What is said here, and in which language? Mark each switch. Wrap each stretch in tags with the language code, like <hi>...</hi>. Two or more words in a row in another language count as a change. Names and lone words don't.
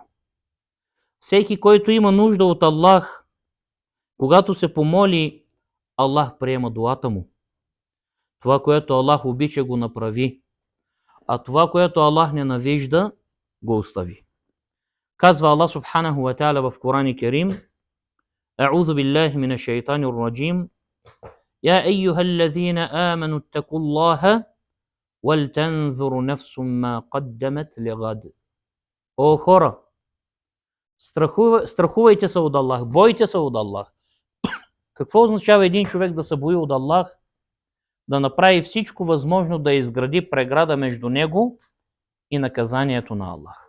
<bg>Всеки, който има нужда от Аллах, когато се помоли, Аллах приема дуата му. Това, което Аллах обича, го направи, а това, което Аллах ненавижда, го остави. Казва Аллах</bg> <ar>سبحانه وتعالى</ar> <bg>в Коран Керим:</bg> <ar>أعوذ بالله من الشيطان الرجيم. يا أيها الذين آمنوا اتقوا الله ولتنظر نفس ما قدمت لغد.</ar> <bg>О хора, страхувайте се от Аллах, бойте се от Аллах. Какво означава един човек да се бои от Аллах? Да направи всичко възможно да изгради преграда между него и наказанието на Аллах.</bg>